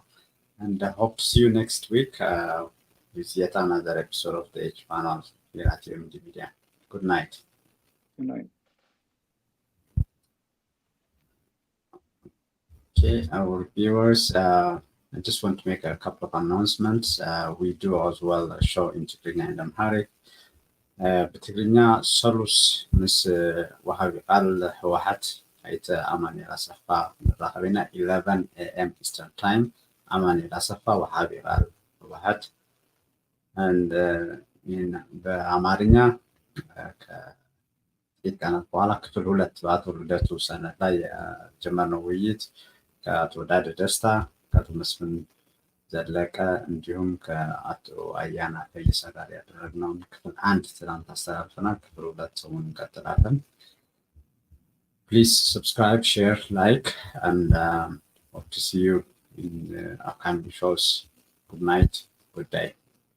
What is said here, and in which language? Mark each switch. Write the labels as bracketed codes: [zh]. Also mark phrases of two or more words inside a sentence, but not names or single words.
[en] And I hope to see you next week with yet another episode of the H panel here at UMD Media. Good night. Good night. Okay, our viewers, I just want to make a couple of announcements. We do as well a show in Tigrinya and Amharic. [ti] በትግርኛ ሰሉስ ምስ ወሃቢ ቃል ህወሓት ኣይተ ኣማኑኤል ኣሰፋ ንራኸበና 11 [en] AM Eastern Time [ti] ኣማኑኤል ኣሰፋ ወሃቢ ቃል ህወሓት and በአማርኛ [am] ከጥቂት ቀናት በኋላ ክፍል 2 በአቶ ልደቱ ሰነድ ላይ የጀመርነው ውይይት ከአቶ ዳድ ደስታ ከአቶ መስፍን ዘለቀ እንዲሁም ከአቶ አያና ፈይሳ ጋር ያደረግነውን ክፍል 1 ትናንት አስተላልፈናል። ክፍል 2 ሰሞኑን እንቀጥላለን። [en] Please subscribe, share, like, and hope to see you in upcoming shows. Good night, good day.